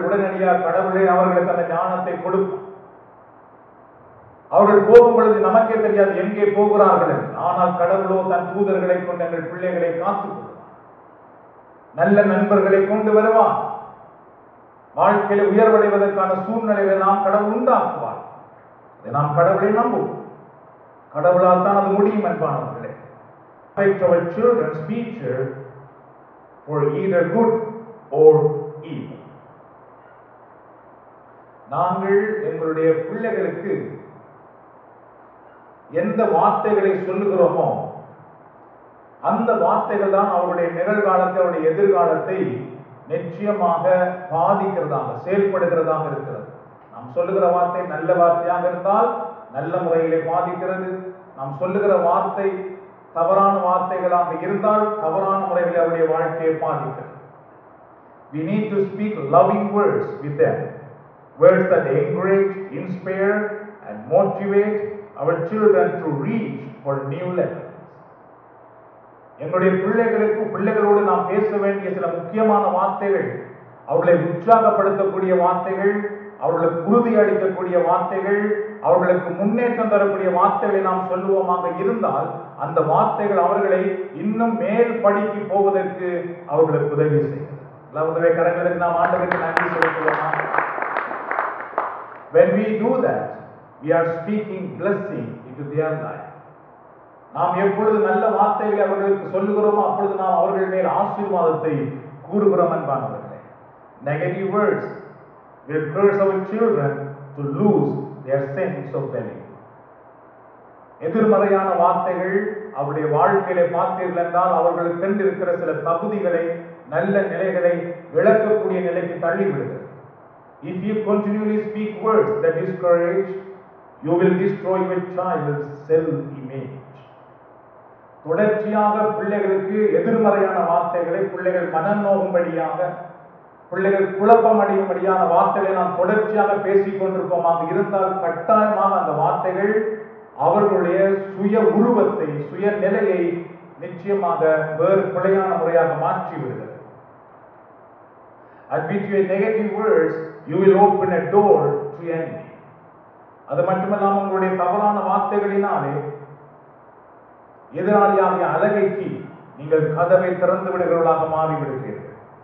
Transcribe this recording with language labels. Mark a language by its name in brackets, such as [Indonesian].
[Tamil] உடனடியாக கடவுளே அவர்களுக்கு அந்த ஞானத்தை கொடுப்பார். அவர்கள் போகும் பொழுது நமக்கே தெரியாது எங்கே போகிறார்கள் என்று. ஆனால் கடவுளோ தன் தூதர்களை கொண்டு எங்கள் பிள்ளைகளை காத்துக் கொள்வார். நல்ல நண்பர்களை கொண்டு வருவார். வாழ்க்கையில உயர்வடைவதற்கான சூழ்நிலைகளை நாம் கடவுள் உண்டாக்குவார். நாம் கடவுளை நம்புவோம். கடவுளால் தான் அது முடியும். அன்பானவர்களே, [English] our children's future for either good or evil. [Tamil] நாங்கள் எங்களுடைய பிள்ளைகளுக்கு எந்த வார்த்தைகளை சொல்லுகிறோமோ அந்த வார்த்தைகள் தான் அவருடைய நிகழ்காலத்தை, அவருடைய எதிர்காலத்தை நிச்சயமாக பாதிக்கிறதாக, செயல்படுகிறதாக இருக்கிறது. நாம் சொல்லுகிற வார்த்தை நல்ல வார்த்தையாக இருந்தால் நல்ல முறையிலே பாதிக்கிறது. நாம் சொல்லுகிற வார்த்தை தவறான வார்த்தைகளாக இருந்தால் தவறான முறையில் அவருடைய வாழ்க்கையை பாதிக்கிறது. [English] We need to speak loving words with them, words that encourage, inspire and motivate our children to reach for new levels. [Tamil] எங்களுடைய பிள்ளைகளோடு நாம் பேச வேண்டிய சில முக்கியமான வார்த்தைகள், அவர்களை உற்சாகப்படுத்தக்கூடிய வார்த்தைகள், அவர்களுக்கு உறுதி அளிக்கக்கூடிய வார்த்தைகள், அவர்களுக்கு முன்னேற்றம் தரக்கூடிய வார்த்தைகளை நாம் சொல்லுவோமாக இருந்தால் அந்த வார்த்தைகள் அவர்களை இன்னும் மேல் படிக்கு போவதற்கு அவர்களுக்கு உதவி செய்யும். உதவி கரங்களுக்கு நாம் ஆண்டவருக்கு நன்றி செலுத்துவோம். [English] When we do that, we are speaking blessing into their life. [Tamil] நாம் எப்பொழுது நல்ல வார்த்தைகளை அவர்களுக்கு சொல்லுகிறோமோ அப்பொழுது நாம் அவர்கள் மேல் ஆசீர்வாதத்தை கூறுகிறோம். அன்பானவர்களே, [English] negative words will curse our children to lose their sense of value. [Tamil] எதிர்மறையான வார்த்தைகள் அவருடைய வாழ்க்கையிலே பார்த்தீர்கள் என்றால் அவர்களுக்கு இருக்கிற சில தகுதிகளை, நல்ல நிலைகளை இழக்கக்கூடிய நிலைக்கு தள்ளிவிடுகிறது. [English] If you continually speak words that discourage, you will destroy your child's self-image. [Tamil] தொடர்ச்சியாக பிள்ளைகளுக்கு எதிர்மறையான வார்த்தைகளை, பிள்ளைகள் மனம் நோகும்படியாக, பிள்ளைகள் குழப்பம் அடையும்படியான வார்த்தைகளை நாம் தொடர்ச்சியாக பேசிக் கொண்டிருப்போமாக இருந்தால் கட்டாயமாக அந்த வார்த்தைகள் அவர்களுடைய சுய உருவத்தை, சுய நிலையை நிச்சயமாக வேறு பிழையான முறையாக மாற்றி விடுகிறது. [English] And with your negative words, you will open a door to enemy. [Tamil] அது மட்டுமல்லாமல் உங்களுடைய தவறான வார்த்தைகளினாலே எதிராளியாகிய அலகைக்கு நீங்கள் கதவை திறந்து விடுகிறவர்களாக மாறிவிடுகிறீர்கள்.